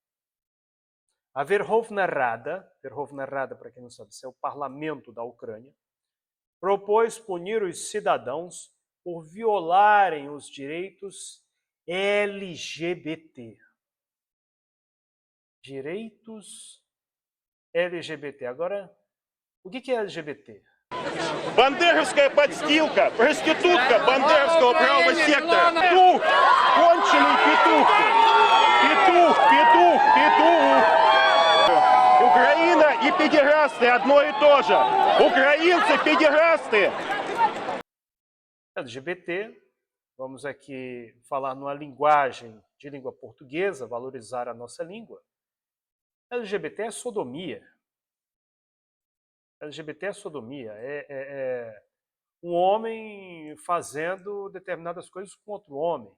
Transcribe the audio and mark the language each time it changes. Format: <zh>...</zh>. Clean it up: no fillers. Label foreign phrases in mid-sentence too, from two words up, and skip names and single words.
<pt>A Verkhovna Rada, para quem não sabe, isso é o parlamento da Ucrânia, propôs punir os cidadãos por violarem os direitos LGBT. Direitos LGBT. Agora, o que é LGBT?</pt> <ru>Бандеровская подстилка, проститутка бандеровского правого сектора. Петух, конченый петух. Петух, петух, петух. Украина и педерасты одно и то же. Украинцы педерасты.</ru> <pt>LGBT, vamos aqui falar numa linguagem de língua portuguesa, valorizar a nossa língua. LGBT é sodomia. LGBT é sodomia. É um homem fazendo determinadas coisas com outro homem.</pt>